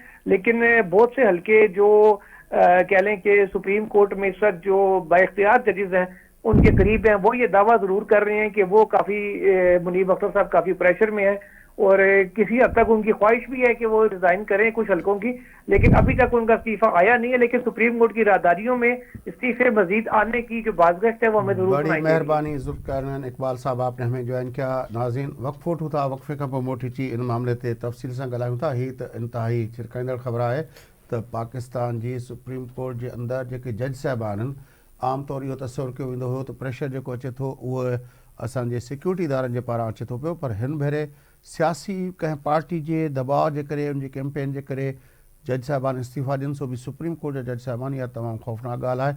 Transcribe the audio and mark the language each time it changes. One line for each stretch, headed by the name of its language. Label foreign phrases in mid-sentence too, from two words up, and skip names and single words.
Urdu: لیکن بہت سے حلقے جو کہہ لیں کہ سپریم کورٹ میں اس وقت جو با اختیار ججز ہیں ان کے قریب ہیں, وہ یہ دعویٰ ضرور کر رہے ہیں کہ وہ کافی منیب اختر صاحب کافی پریشر میں ہیں اور کسی حد تک ان کی خواہش بھی ہے کہ وہ ریزائن کریں کچھ حلقوں کی، لیکن ابھی تک ان کا استعفیٰ آیا نہیں ہے. لیکن سپریم کورٹ کی راہداریوں میں استعفے مزید آنے کی جو بازگشت ہے وہ ہمیں ضرور بڑی مہربانی ذوالقرنین اقبال صاحب آپ نے ہمیں جوائن کیا.
Sindhi: ناظرین وقفو وٹھو था, وقفے खां पोइ मोटी अची इन मामले ते तफ़सील सां ॻाल्हायूं था. हीअ त इंतिहाई छिरकाईंदड़ ख़बर आहे त पाकिस्तान जी सुप्रीम कोर्ट जे अंदरि जेके जज साहिबान आहिनि, आम तौरु इहो तसवुरु कयो वेंदो हुयो त प्रेशर जेको अचे थो उहो असांजे सिक्योरिटी इदारनि जे पारां अचे थो पियो, पर हिन भेरे सियासी कंहिं पार्टी जे दबाव जे करे, उनजी कैंपेन जे करे जज साहिबान इस्तीफ़ा ॾियनि, सो बि सुप्रीम कोर्ट जा जज साहिबान, इहा तमामु ख़ौफ़नाक ॻाल्हि आहे.